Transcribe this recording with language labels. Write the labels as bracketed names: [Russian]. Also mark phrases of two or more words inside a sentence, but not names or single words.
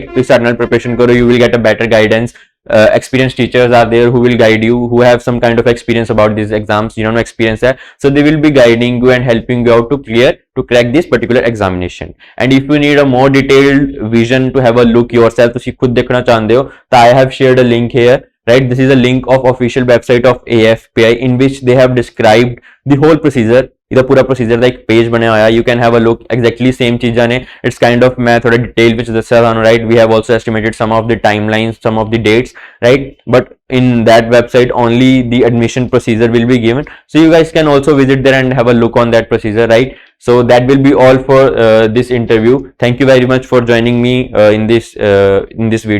[English] To start preparation karo, you will get a better guidance. Experienced teachers are there who will guide you, who have some kind of experience about these exams, you know, experience hai. So they will be guiding you and helping you out to crack this particular examination. And if you need a more detailed vision to have a look yourself, [Hindi] तो खुद देखना चाहते हो, [English] so I have shared a link here, right? This is a link of official website of AFPI in which they have described the whole procedure. [Punjabi] ਇਹਦਾ ਪੂਰਾ ਪ੍ਰੋਸੀਜਰ ਦਾ ਇੱਕ ਪੇਜ ਬਣਿਆ ਹੋਇਆ [English] you can have a look exactly same [Punjabi] ਚੀਜ਼ਾਂ ਨੇ [English] it's kind of [Punjabi] ਮੈਂ ਥੋੜਾ ਡਿਟੇਲ ਵਿੱਚ ਦੱਸਿਆ ਤੁਹਾਨੂੰ [English] right we have also estimated some of the timelines some of the dates right but in that website only the admission procedure will be given so you guys can also visit there and have a look on that procedure right so that will be all for this interview. Thank you very much for joining me in this video.